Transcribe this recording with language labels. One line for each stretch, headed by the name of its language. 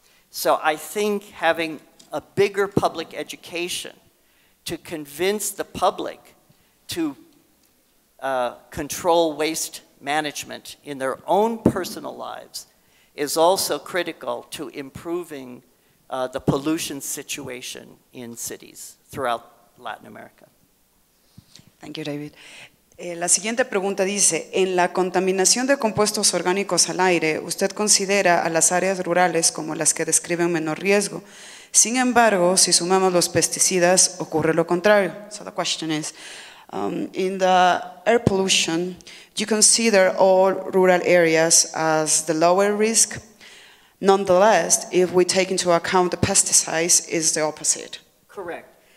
English: So I think having a bigger public education to convince the public to control waste management in their own personal lives is also critical to improving the pollution situation in cities throughout Latin America. Thank you, David.
Spanish: La siguiente pregunta dice, en la contaminación de compuestos orgánicos al aire, ¿usted considera a las áreas rurales como las que describen menor riesgo? Sin embargo, si sumamos los pesticidas, ocurre lo contrario.
English: So the question is, in the air pollution, do you consider all rural areas as the lower risk? Nonetheless, if we take into account the pesticides, is the opposite. Correct.